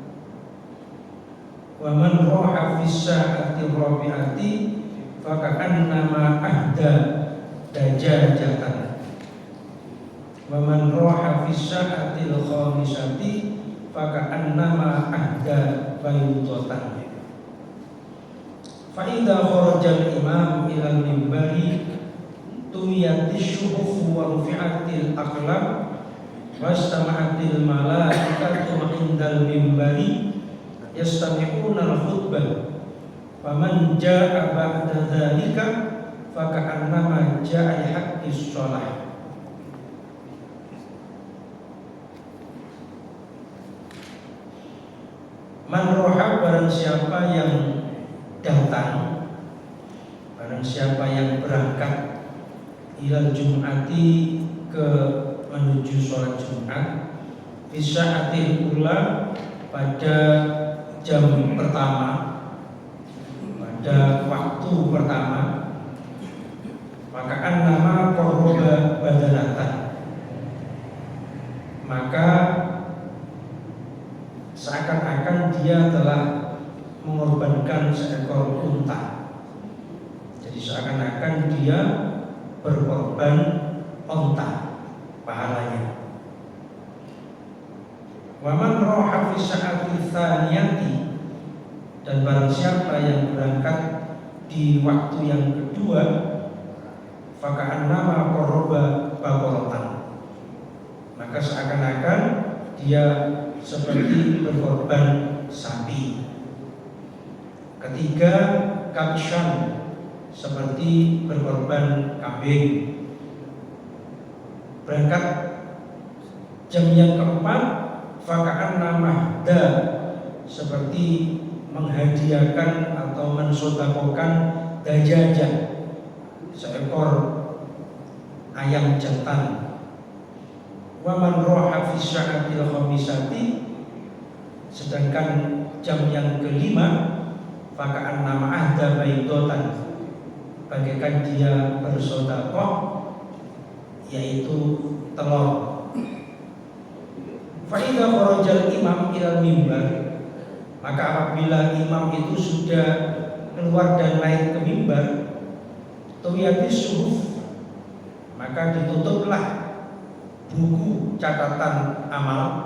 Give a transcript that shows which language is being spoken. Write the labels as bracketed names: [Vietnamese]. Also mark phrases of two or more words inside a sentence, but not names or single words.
[Arabic] ومن راح في الساعة الرابعة فكأنما أهدى دجاجة. ومن راح في الساعة الخامسة فكأنما أهدى بيضة. فإذا خرج الإمام إلى المنبر طويت الصحف ورفعت الأقلام واستمعت الملائكة عند المنبر يستمعون الخطبة. فمن جاء بعد ذلك فكأنما جاء لحق الصلاة. من راح, [Indonesian] barang siapa yang datang, barang siapa yang berangkat [Arabic] إلى الجمعة, [Indonesian] ke menuju sholat Jumat, [Arabic] في الساعة الأولى, [Indonesian] pada jam pertama, pada waktu pertama, maka [Arabic] أنما قرب بدنة, [Indonesian] maka seakan-akan dia telah mengorbankan seekor unta. Jadi seakan-akan dia berkorban unta pahalanya. [Arabic] ومن راح في الساعة الثانية, [Indonesian] dan barang siapa yang berangkat di waktu yang kedua, [Arabic] فكأنما قرب بقرة, [Indonesian] maka seakan-akan dia seperti berkorban sapi. Ketiga, kabshan, seperti berkorban kambing. Berangkat jam yang keempat, [Arabic] فكأنما أهدى, [Indonesian] seperti menghadiahkan atau mensodakokan dajajah, seekor ayam jantan. [Arabic] ومن راح في الساعة الخامسة, [Indonesian] sedangkan jam yang kelima, [Arabic] فكأنما أهدى بيضة, [Indonesian] bagaikan dia bersedekah, yaitu telur. [Arabic] فإذا خرج الإمام إلى المنبر, [Indonesian] maka apabila imam itu sudah keluar dan naik ke mimbar, [Arabic] طويت الصحف, [Indonesian] maka ditutuplah buku catatan amal,